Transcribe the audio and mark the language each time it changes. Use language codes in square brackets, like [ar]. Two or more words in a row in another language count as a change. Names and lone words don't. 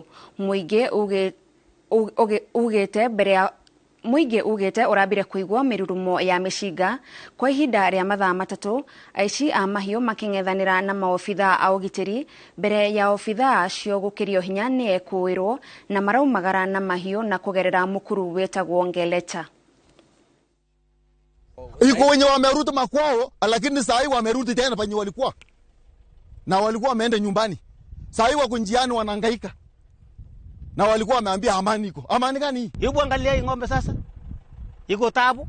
[ki] Mũingĩ ugĩte ũrambire kũigua mĩrurumo ya mĩcinga kwa ihinda rĩa mathaa matatũ, aici a mahiũ makĩng'ethanĩra na maobithaa a ũgitĩri mbere ya obithaa acio gũkĩrio hinya nĩ ekũĩrwo na maraumagara na mahiũ na kũgerera mũkuru wetagwo Ngeleta. [sw] Iko wenye wamerudi makwao, lakini saa hii wamerudi tena penye walikuwa. Na walikuwa wameenda nyumbani. Saa hii wako njiani wanahangaika. Na walikuwa wameambia amani iko. Amani gani? Hebu angalia hii ng'ombe sasa. Iko taabu.